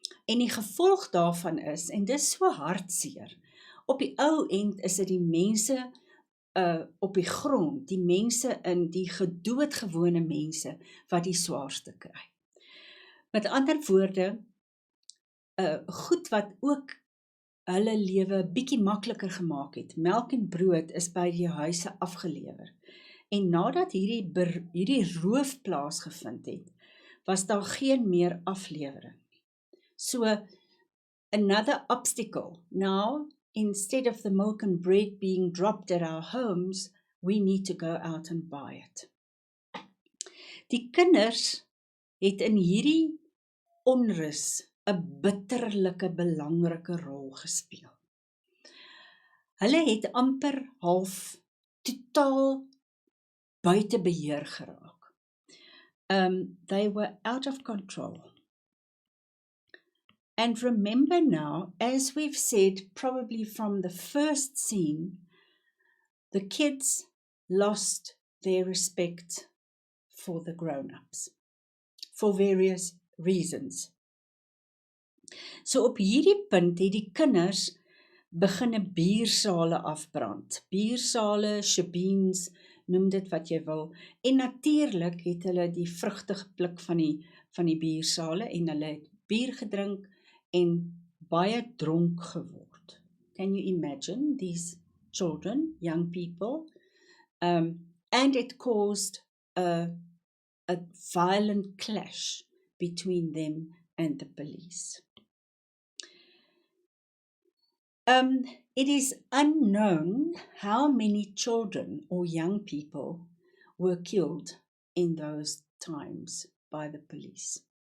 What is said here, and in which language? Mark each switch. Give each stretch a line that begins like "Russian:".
Afrikaans: En die gevolg daarvan is, en dis so hartseer, op die ou end is dit die mense op die grond, die mense die gedoodgewone mense, wat die swaarste kry. Met ander woorde, goed wat ook hulle lewe bietjie makliker gemaak het. Melk en brood is by die huise afgelewer. En nadat hierdie roof plaasgevind het, was daar geen meer aflewering.
English: So, another obstacle. Now, instead of the milk and bread being dropped at our homes, we need to go out and buy it.
Afrikaans: Die kinders het in hierdie onrus 'n bitterlike belangrike rol gespeel. Hulle het amper half totaal buite beheer geraak.
English: They were out of control. And remember now, as we've said, probably from the first scene, the kids lost their respect for the grown-ups, for various reasons.
Afrikaans: So op hierdie punt het die kinders beginne biersale afbrand. Biersale, shebeens, noem dit wat jy wil. En natuurlik het hulle die vrugte gepluk van die biersale en hulle het bier gedrink en baie dronk geword.
English: Can you imagine these children, young people? And it caused a violent clash between them and the police. It is unknown how many children or young people were killed in those times by the police.